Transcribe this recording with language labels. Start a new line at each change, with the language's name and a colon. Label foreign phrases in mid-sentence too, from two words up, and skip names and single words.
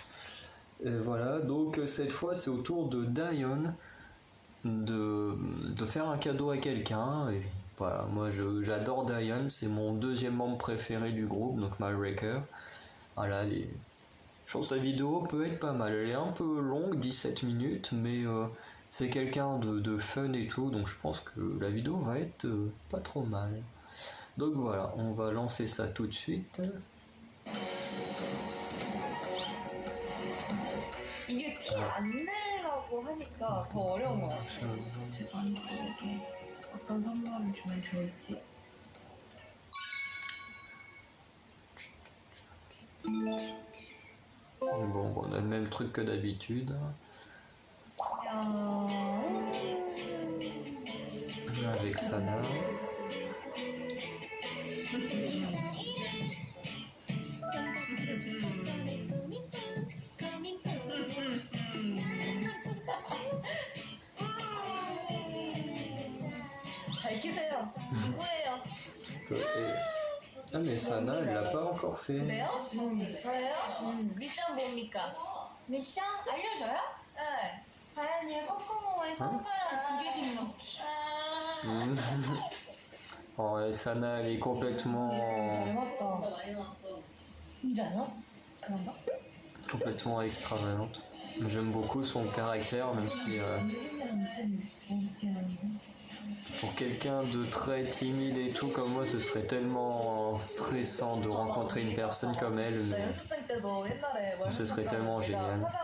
French: Et voilà, donc cette fois c'est au tour de Daeyeon de faire un cadeau à quelqu'un, et voilà, moi j'adore Daeyeon, c'est mon deuxième membre préféré du groupe, donc Malbreaker. Voilà, je trouve que sa vidéo peut être pas mal. Elle est un peu longue, 17 minutes, mais c'est quelqu'un de fun et tout, donc je pense que la vidéo va être pas trop mal. Donc voilà, on va lancer ça tout de suite.
Korean: 이게 티 안 내려고 하니까 더 어려운 것 같아요. 제 남편에게 어떤 선물을 주면 좋을지.
French: Bon, on a le même truc que d'habitude. Avec Sana.
Korean: 밝히세요. 누구예요?
French: Ah mais Sana, elle l'a pas encore fait.
Korean: 그래요? 저예요? 미션 뭡니까? 미션 알려줘요? 네. 다현이의 코코모의 손가락 2개씩 넣기.
French: Oh, et Sana, elle est complètement extravagante. J'aime beaucoup son caractère, même si pour quelqu'un de très timide et tout comme moi, ce serait tellement stressant de rencontrer une personne comme elle, mais ce serait tellement génial.